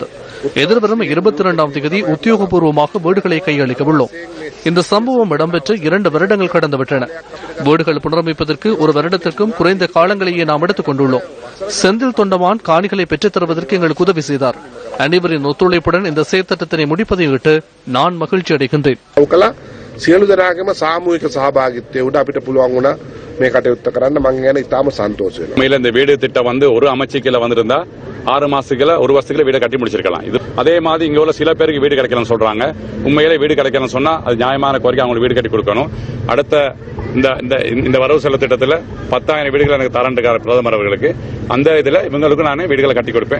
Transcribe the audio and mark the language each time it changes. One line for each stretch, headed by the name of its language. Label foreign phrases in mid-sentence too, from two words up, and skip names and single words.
Tamil: எதிர்வரும் 22ஆம் தேதி உத்தியோகபூர்வமாக வீடுகளை கையளிக்க உள்ளோம். இந்த சம்பவம் இடம்பெற்று 2 வருடங்கள் கடந்துவிட்டன. வீடுகள் புனரமைப்பதற்கு 1 வருடத்திற்கும் குறைந்த காலங்களையே நாம் எடுத்துக் கொண்டுள்ளோம். செந்தில் தொண்டமான் காணிகளை பெற்றுத் தருவதற்கு எங்களுக்கு உதவி செய்தார். அனைவரின் ஒத்துழைப்புடன் இந்த செயற்திட்டத்தினை முடிப்பதையிட்டு நான் மகிழ்ச்சி அடைகின்றேன்.
Sinhala: සියලු දෙනාගේම සාමූහික සහභාගීත්වය උඩ අපිට පුළුවන් වුණා මේ කටයුත්ත කරන්න. මම ගැන ඉතාම සන්තෝෂ වෙනවා.
Tamil: மேல இந்த வீடு திட்டம் வந்து ஒரு அமைச்சுக்கில வந்திருந்தா 6 மாசத்துக்குள்ள 1 வருஷத்துக்குள்ள வீடு கட்டி முடிச்சிருக்கலாம். இது அதே மாதிரி இங்க உள்ள சில பேருக்கு வீடு கிடைக்கலன்னு சொல்றாங்க. உண்மையிலே வீடு கிடைக்கலன்னு சொன்னா அது நியாயமான கோரிக்கை, அவங்களுக்கு வீடு கட்டி கொடுக்கணும். அடுத்த இந்த வரவு செலவு திட்டத்தில் 10,000 வீடுகள் எனக்கு தரண்டுக்கார பிரதமர் அவர்களுக்கு அந்த இதுல இவங்களுக்கு நானே வீடுகளை கட்டி கொடுப்பேன்.